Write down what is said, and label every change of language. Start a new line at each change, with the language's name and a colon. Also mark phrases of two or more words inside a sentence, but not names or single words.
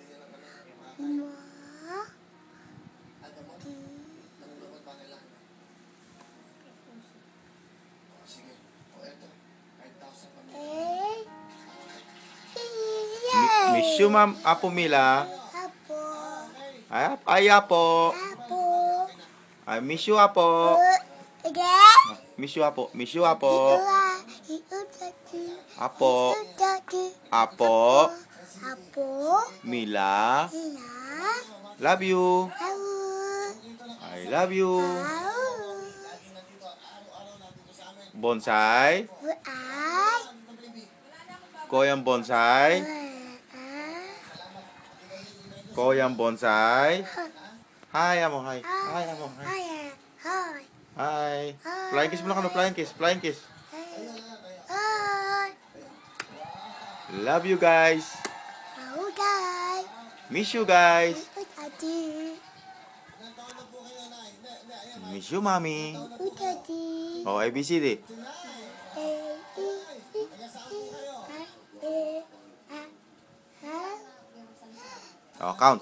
English: Miss you, Ma'am Apo Mila. Ay, Apo. I miss you, Apo. Miss you, Apo. Miss you, Apo. Apo. Apo. Mila. Love you. I love you. Bonsai. Koyang bonsai. Koyang bonsai. Hi, Amo. Hi. Hi, Amo. Hi. Hi. Flying kiss
Filipino: muna ka no.
English: Flying kiss. Flying kiss. Love you guys. Miss you guys. Miss you, Mommy. Oh, A, B, C, D. Oh, count.